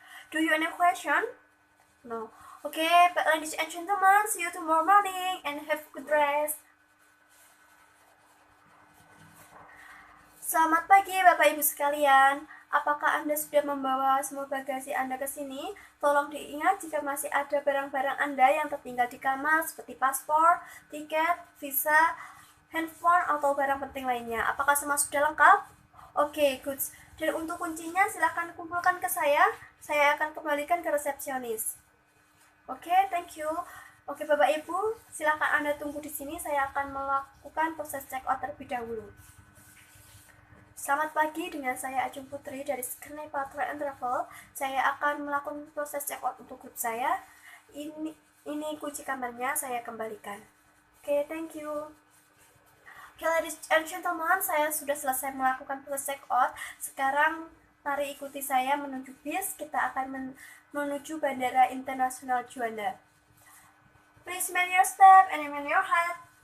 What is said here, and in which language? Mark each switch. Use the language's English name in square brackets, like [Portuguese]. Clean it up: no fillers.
[English] Do you have any question? No. Okay, but ladies and gentlemen, see you tomorrow morning and have a good rest. [Indonesian] Selamat pagi Bapak Ibu sekalian. Apakah Anda sudah membawa semua bagasi Anda ke sini? Tolong diingat jika masih ada barang-barang Anda yang tertinggal di kamar seperti paspor, tiket, visa, handphone, atau barang penting lainnya. Apakah semua sudah lengkap? Oke, good. Dan untuk kuncinya silahkan kumpulkan ke saya. Saya akan kembalikan ke resepsionis. Oke, thank you. Oke Bapak Ibu, silahkan Anda tunggu di sini. Saya akan melakukan proses check-out terlebih dahulu. Selamat pagi, dengan saya Ajeng Putri dari Skanepa Hotel and Travel. Saya akan melakukan proses check-out untuk grup saya. Ini kunci kamarnya, saya kembalikan. Oke, thank you. Oke, [English] ladies and gentlemen, [Indonesian] saya sudah selesai melakukan proses check-out. Sekarang mari ikuti saya menuju bis. Kita akan menuju Bandara Internasional Juanda. [English] Please man your step and man your head.